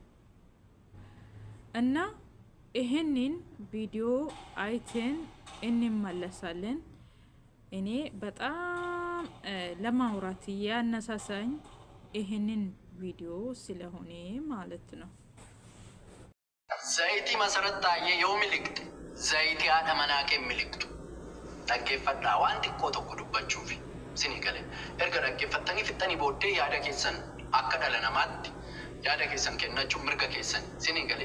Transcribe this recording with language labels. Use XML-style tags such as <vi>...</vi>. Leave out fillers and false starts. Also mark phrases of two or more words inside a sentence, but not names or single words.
<am>እና ይሄንን ቪዲዮ አይተን እንመለሳለን። እኔ በጣም ለማውራት ያነሳሳኝ ይሄንን ቪዲዮ ስለሆነ ማለት ነው።</am> <om>zayitii masarattaayee yoo miliqte zayitii haadha manaa kee miliqtu dhaggeeffadhaa. waan xiqqoo tokko dubbachuuf isinii gale erga dhaggeeffattanii fixxanii booddee yaada keessan akka dhala namaatti yaada keessan kennachuun mirga keessan isinii gale.</om>